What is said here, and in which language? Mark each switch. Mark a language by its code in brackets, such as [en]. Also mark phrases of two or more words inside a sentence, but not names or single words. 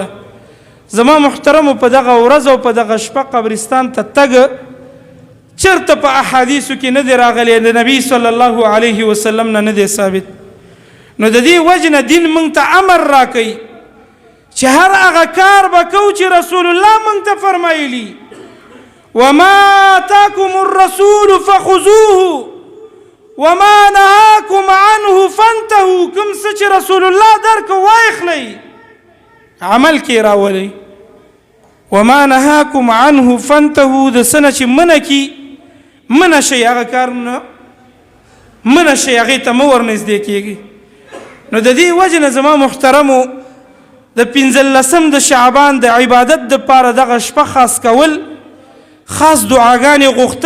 [ps] زما محترمو په دغه ورځ او په دغه شپه قبرستان ته تګ چرته په احادیثو کې نه دی راغلی، د نبی [ar] صلی الله علیه وسلم [ps] نه دی ثابت. نو د دې وجه نه دین موږ ته امر راکوي چې هر هغه کار به کوو چې [ar] رسول الله [ps] موږ ته فرمایلي [ar] وما آتاکم الرسول فخذوه وما نهاکم عنه فانتهوا. [ps] کوم څه چې [ar] رسول الله [ps] درکو واخلئ عمل کې راولئ. [ar] وما نهاکم عنه فانتهوا [ps] د څه نه چې منع کي منع شئ هغه کارونه منع شئ هغې ته مه ورنږدې کېږئ. نو د دې وجه نه زما محترمو د 15 د شعبان د عبادت دپاره دغه شپه خاص کول، خاص دعاګانې غوښتل.